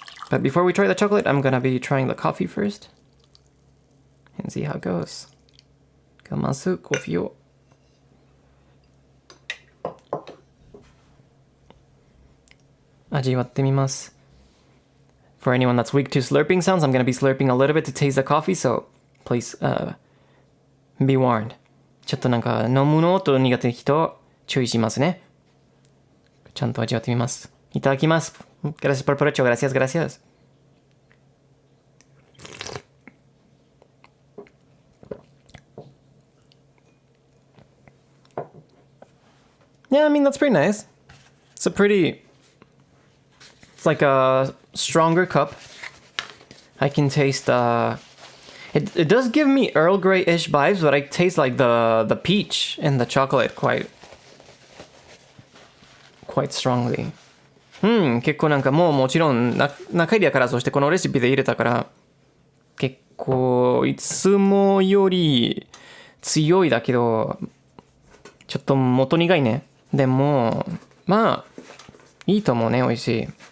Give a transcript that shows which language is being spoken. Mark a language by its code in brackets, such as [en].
[en] But before we try the chocolate, I'm gonna be trying the coffee first and see how it goes. [ja] まずコーヒーを味わってみます。 [en] For anyone that's weak to slurping sounds, I'm gonna be slurping a little bit to taste the coffee, so please be warned. [ja] ちょっとなんか飲むのと苦手な人注意しますね。ちゃんと味わってみます。いただきます。 [es] Gracias por provecho. Gracias, gracias. [en] Yeah, I mean, that's pretty nice. It's like a stronger cup. I can taste, it does give me Earl Grey-ish vibes, but I taste like the peach and the chocolate quite strongly. [ja] 結構なんかもちろん中入りだからそしてこのレシピで入れたから結構いつもより強いだけどちょっと元苦いね。でもまあいいと思うね。美味しい。